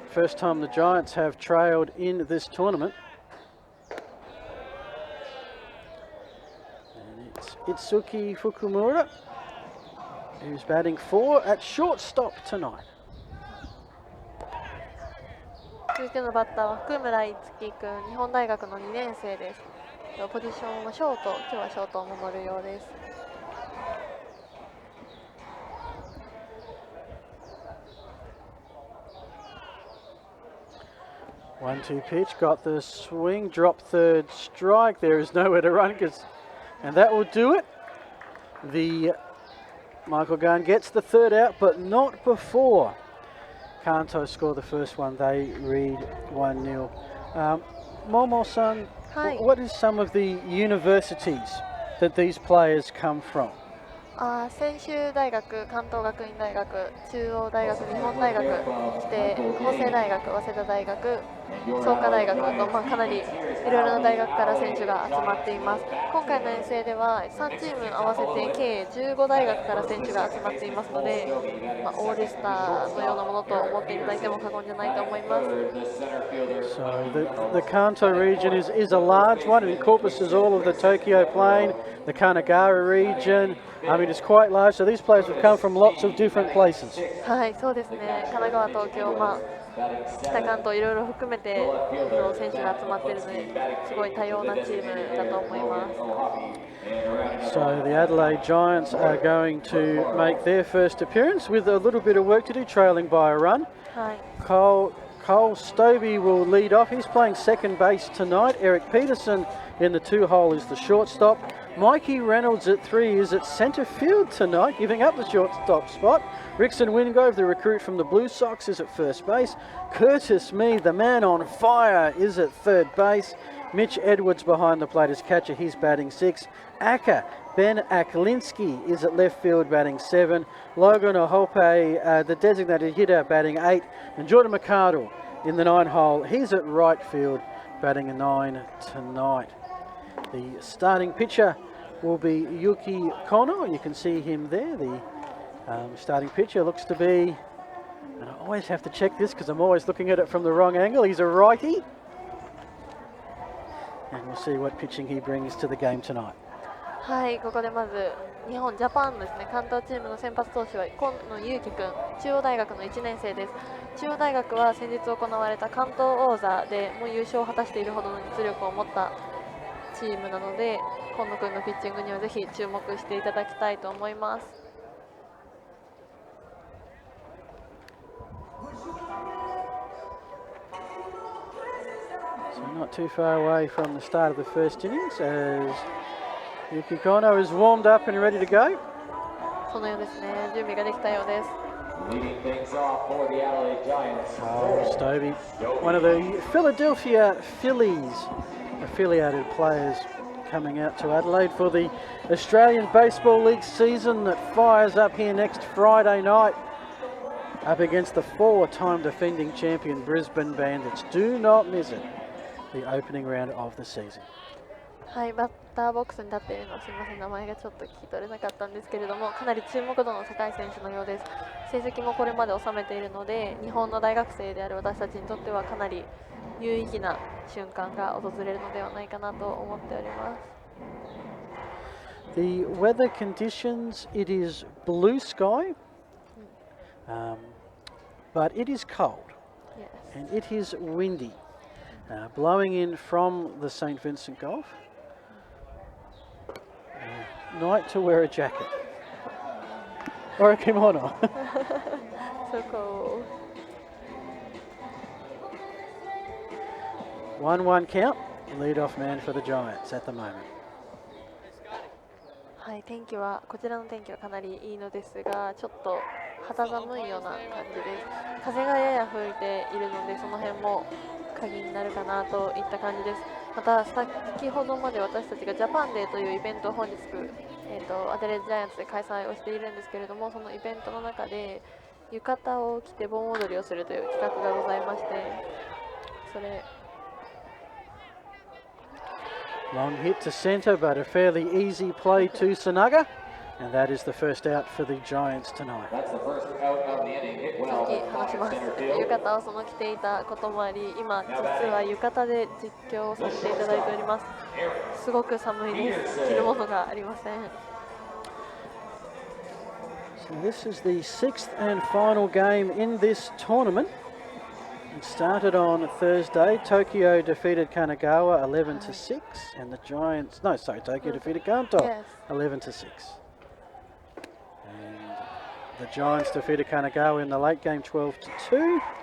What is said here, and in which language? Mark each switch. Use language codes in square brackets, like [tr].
[en] First time the Giants have trailed in this tournament. And it's Itsuki Fukumura, who's batting 4 at shortstop tonight. [ja] 続いてのバッターは福村いつき君、日本大学の2年生です。ポジションはショート、今日はショートを守るようです。 [en] 1-2 pitch, got the swing, drop third strike. There is nowhere to run, and that will do it. The Michael Gunn gets the third out, but not before Kanto score the first one. They read 1-0. Momo-san, what is some of the universities that these players come from? [ja] 専修大学、関東学院大学、中央大学、日本大学、そして法政大学、早稲田大学、創価大学と、かなりいろいろな大学から選手が集まっています。今回の遠征では3チーム合わせて計15大学から選手が集まっていますので、オールスターのようなものと思っていただいても過言じゃないと思います。 [en] So the Kanto region is a large one. It encompasses all of the Tokyo Plain, the Kanagawa region. I mean, it's quite large. So these players have come from lots of different places. [ja] はい、そうですね。神奈川、東京、北関東いろいろ含めて選手が集まっているので、すごい多様なチームだと思います。 [en] So the Adelaide Giants are going to make their first appearance with a little bit of work to do, trailing by a run. [ja] はい。 [en] Cole Stobie will lead off. He's playing second base tonight. Eric Peterson in the 2-hole is the shortstop. Mikey Reynolds at 3 is at centre field tonight, giving up the shortstop spot. Rickson Wingrove, the recruit from the Blue Sox, is at first base. Curtis Mead, the man on fire, is at third base. Mitch Edwards behind the plate as catcher, he's batting 6. Ben Aklinski is at left field batting 7. Logan Ohope, the designated hitter, batting 8. And Jordan McArdle in the 9-hole, he's at right field batting a 9 tonight. The starting pitcher will be Yuki Kono. You can see him there, the Starting pitcher looks to be, and I always have to check this because I'm always looking at it from the wrong angle. He's a righty. And we'll see what pitching he brings to the game tonight. [ja] はい、ここでまず日本ジャパンですね、関東チームの先発投手は今野裕樹君、中央大学の1年生です。中央大学は先日行われた関東王座でもう優勝を果たしているほどの実力を持ったチームなので、今野君のピッチングにはぜひ注目していただきたいと思います。 [en] So not too far away from the start of the first innings as Yuki Kono is warmed up and ready to go. [ja] そのようですね、準備ができたようです。 [en] Leading things off for the Adelaide Giants. Oh, Stovey, one of the Philadelphia Phillies affiliated players coming out to Adelaide for the Australian Baseball League season that fires up here next Friday night up against the four-time defending champion Brisbane Bandits. Do not miss it, the opening round of the season. [ja] はい、バッターボックスに立っているのはすみません、名前がちょっと聞き取れなかったんですけれども、かなり注目度の高い選手のようです。成績もこれまで収めているので、日本の大学生である私たちにとってはかなり有意義な瞬間が訪れるのではないかなと思っております。 [en] The weather conditions, it is blue sky, but it is cold and it is windy, blowing in from the St. Vincent Gulf. Night to wear a jacket or a kimono. So cool. 1-1 count, lead-off man for the Giants at the moment. [ja] はい、天気はこちらの天気はかなりいいのですが、ちょっと肌寒いような感じです。風がやや吹いているので、その辺も鍵になるかなといった感じです。また先ほどまで私たちがジャパンデーというイベントを本日、アデレードジャイアンツで開催をしているんですけれども、そのイベントの中で浴衣を着て盆踊りをするという企画がございまして、それ [en] Long hit to centre, but a fairly easy play to Sanaga, and that is the first out for the Giants tonight. That's the first out of the inning. Hit well. [ja] さっき話します。浴衣をその着ていたこともあり、今実は浴衣で実況をさせていただいております。すごく寒いです。着るものがありません。 [en] So this is the sixth and final game in this tournament. It started on Thursday. Tokyo defeated Kanagawa 11-6, and the Giants. No, sorry, Tokyo defeated Kanto 11-6. And the Giants defeated Kanagawa in the late game 12-2.